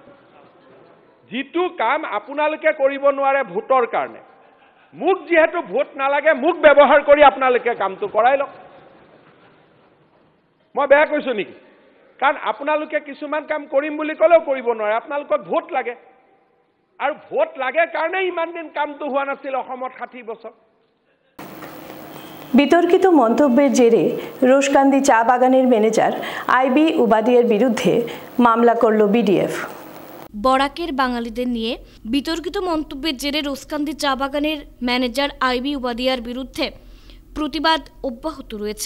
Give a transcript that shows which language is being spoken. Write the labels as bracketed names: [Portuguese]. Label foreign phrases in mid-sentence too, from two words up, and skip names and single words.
[Assamese] যিটো কাম আপোনালোকে কৰিব নোৱাৰে ভোটৰ কাৰণে, মোক যিহেতু ভোট নালাগে, মোক ব্যৱহাৰ কৰি আপোনালোকে কামটো কৰাই লওক। মই বেয়া কৈছোঁ নেকি? কাৰণ আপোনালোকে কিছুমান কাম কৰিম বুলি ক'লেও কৰিব নোৱাৰে, আপোনালোকক ভোট লাগে। আৰু ভোট লাগে কাৰণে ইমান দিন কামটো হোৱা নাছিল অসমত 60 বছৰ। [Bangla] বিতর্কিত মন্তব্যের জেরে রোশকান্দি চা বাগানের ম্যানেজার IB উবাদিয়ার বিরুদ্ধে মামলা করল BDF। বরাকের বাঙালিদের নিয়ে বিতর্কিত মন্তব্যের জেরে রোশকান্দি চা বাগানের ম্যানেজার IB উবাদিয়ার বিরুদ্ধে প্রতিবাদ অব্যাহত রয়েছে।